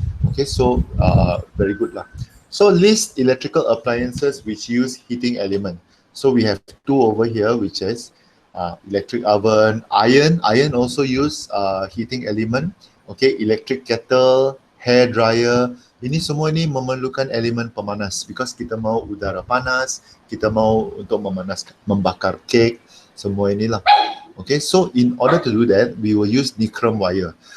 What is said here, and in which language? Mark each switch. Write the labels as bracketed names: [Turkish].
[English] Okay, so very good lah. So list electrical appliances which use heating element. So we have two over here, which is electric oven, iron. Iron also use heating element. Okay, electric kettle, hair dryer. [Malay] Ini semua ni memerlukan elemen pemanas because kita mau udara panas, kita mau untuk membakar kek, semua inilah. [English] Okay, so in order to do that, we will use nichrome wire.